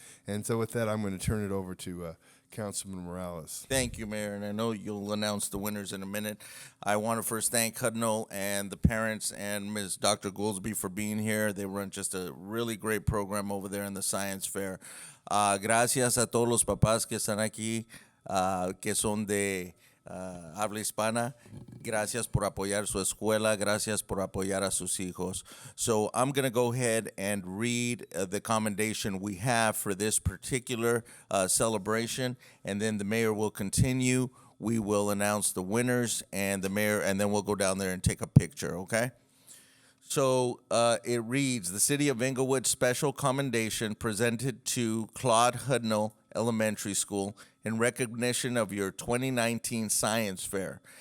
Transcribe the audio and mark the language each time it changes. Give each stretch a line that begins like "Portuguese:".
English: And so with that, I'm going to turn it over to Councilman Morales. Thank you, Mayor, and I know you'll announce the winners in a minute. I want to first thank Hudnall and the parents and Ms. Dr. Goolsby for being here. They run just a really great program over there in the Science Fair.
Spanish: Gracias a todos los papás que están aquí, que son de habla hispana. Gracias por apoyar su escuela. Gracias por apoyar a sus hijos.
English: So I'm going to go ahead and read the commendation we have for this particular celebration, and then the mayor will continue. We will announce the winners and the mayor, and then we'll go down there and take a picture, okay? So it reads, the City of Inglewood Special Commendation presented to Claude Hudnall Elementary School in recognition of your 2019 Science Fair.